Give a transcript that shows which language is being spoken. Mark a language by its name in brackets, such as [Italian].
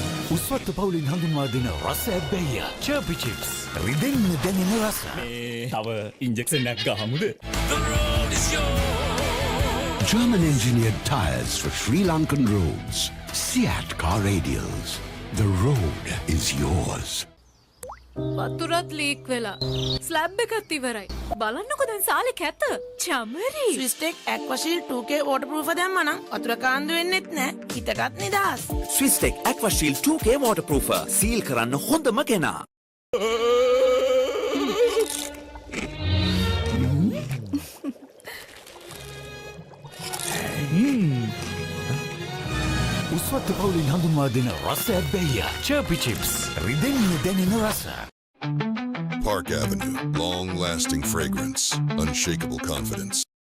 [Sinhala] උස්වත්ත පවුලින් හඳුන්වා දෙන රස ඇබ්බැහිය චර්පි චිප්ස් රිදෙන්න දැනෙන රස. තව ඉන්ජෙක්ෂන් එකක් ගහමුද? [English] German engineered tires for Sri Lankan roads. Seat car radials. The road is yours. [Sinhala] වතුරත් leak වෙලා. ස්ලැබ් එකත් ඉවරයි. බලන්නකො දැන් සාලේ කැත. චමරි. ස්විස්ටෙක් ඇක්වාෂීල්ඩ් 2K waterproof දැම්මා නම් වතුර කාන්දු වෙන්නෙත් නෑ. හිතටත් නිදහස්. ස්විස්ටෙක් ඇක්වාෂීල්ඩ් 2K waterproofer. සීල් කරන්න හොඳම කෙනා. උස්වත්ත පවුලින් හඳුන්වා දෙන රස ඇබ්බැහිය චර්පි චිප්ස් රිදෙන්න දැනෙන රස. [English] Park Avenue, long-lasting fragrance, unshakable confidence.